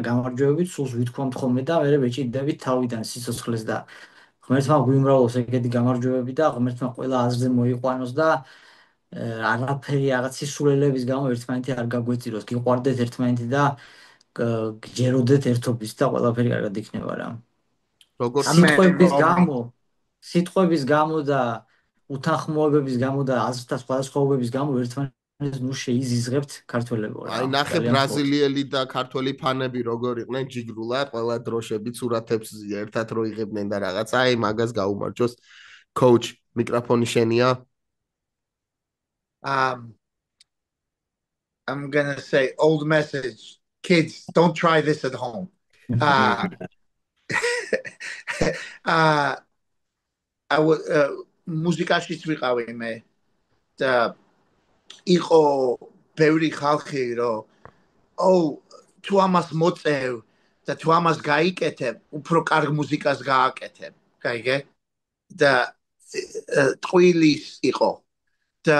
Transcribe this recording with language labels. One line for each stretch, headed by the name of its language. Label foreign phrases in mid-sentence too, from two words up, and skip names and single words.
Georgian: გამარჯვებებით სულს ვითქვამთ ხოლმე და მე ვეჭიდებით თავიდან სიცოცხლეს და ღმერთმა გვიმრავლოს ეგეთი გამარჯვებები და ღმერთმა ყველა აზრზე მოიყვანოს და არაფერი რაღაც სისულელების გამო ერთმანეთი არ გაგვეწიროს გიყვარდეთ ერთმანეთი და გჯეროდეთ ერთობის და ყველაფერი კარგად იქნება რა სიტყვების გამო და უთანხმოებების გამო და აზრთა სხვადასხვაობების გამო ერთმანეთს ნუ შეიზიზღებთ ქართველებო რა. აი ნახე ბრაზილიელი და ქართველი ფანები როგორ იყვნენ ჯიგრულად, ყველა დროშებით სურათებს ერთად რო იღებდნენ და რაღაც. აი მაგას გაუმარჯოს. Coach, მიკროფონი შენია.
English: I'm going to say old message. Kids, don't try this at home. I would
Georgian: მუსიკაშიც ვიყავი მე და იყო ბევრი ხალხი რომ თუ ამას მოწევ და თუ ამას გაიკეთებ უფრო კარგ მუსიკას გააკეთებ გაიგე და ტყუილის იყო და